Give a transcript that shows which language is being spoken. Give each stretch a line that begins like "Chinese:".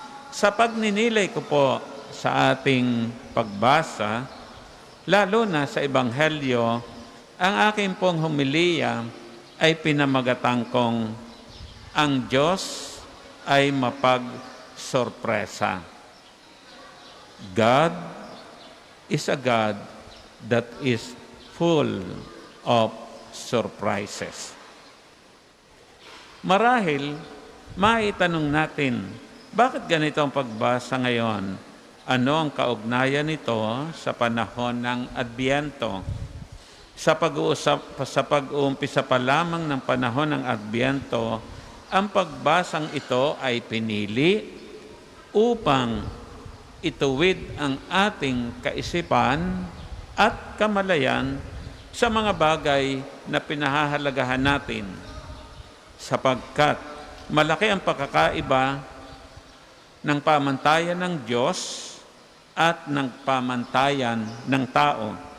Filipino: Sa pagninilay ko po sa ating pagbasa, lalo na sa Ebanghelyo, ang aking pong homilya ay pinamagatan kong ang Diyos ay mapag-sorpresa.
English: God is a God that is full of surprises.
Filipino: Marahil, maitanong natin, bakit ganito ang pagbasa ngayon? Ano ang kaugnayan nito sa panahon ng Adbyento? Sa pag-uumpisa pa lamang ng panahon ng Adbyento, ang pagbasang ito ay pinili upang ituwid ang ating kaisipan at kamalayan sa mga bagay na pinahahalagahan natin, sapagkat malaki ang pagkakaiba ng pamantayan ng Diyos at ng pamantayan ng tao.